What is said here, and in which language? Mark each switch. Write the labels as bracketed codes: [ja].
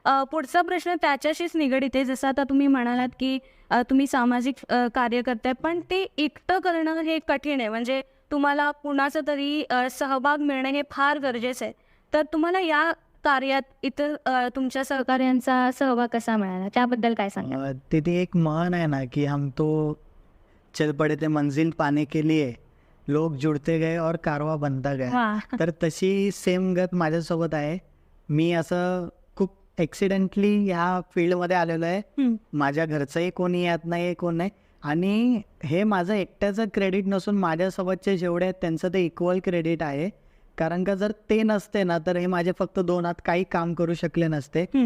[mr] पुढचा प्रश्न त्याच्याशीच निगडीत आहे. जसं आता तुम्ही म्हणालात की तुम्ही सामाजिक कार्य करताय, पण ते एकटं करणं हे कठीण आहे. म्हणजे तुम्हाला कुणाचं तरी सहभाग मिळणं हे फार गरजेचं आहे. तर तुम्हाला या कार्यात इतर तुमच्या सहकार्यांचा सहभाग कसा मिळाला त्याबद्दल काय सांगा? तिथे एक म्हण आहे ना की [hi] हम तो चल पडे थे मंजिल पाने के लिए, लोग जुड़ते गए और कारवा बनता गया. [mr] तर तशी सेम गत माझ्यासोबत आहे. मी असं खूप ॲक्सिडेंटली ह्या फील्डमध्ये आलेलो आहे. माझ्या घरचंही कोणी येत नाही, कोण नाही. आणि हे माझं एकट्याचं क्रेडिट नसून माझ्यासोबतचे जेवढे आहेत त्यांचं ते इक्वल क्रेडिट आहे. कारण का जर ते नसते ना तर हे माझे फक्त 2 हात काही काम करू शकले नसते.